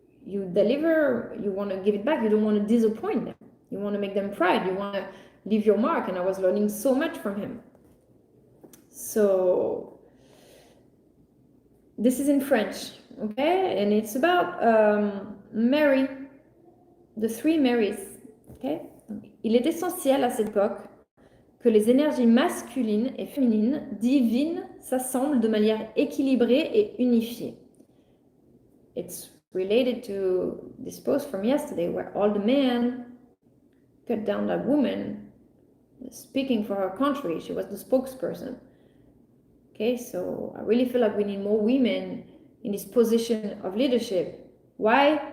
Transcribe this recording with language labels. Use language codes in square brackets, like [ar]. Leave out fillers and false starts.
[en] You deliver. You want to give it back. You don't want to disappoint them. You want to make them proud. You want to leave your mark. And I was learning so much from him. So this is in French, okay, and it's about Mary, the three Marys. Okay? [fr] Il est essentiel à cette époque que les énergies masculines et féminines divines s'assemblent de manière équilibrée et unifiée. [en] It's related to this post from yesterday where all the men cut down that woman speaking for her country. She was the spokesperson. Okay, so I really feel like we need more women in this position of leadership. Why?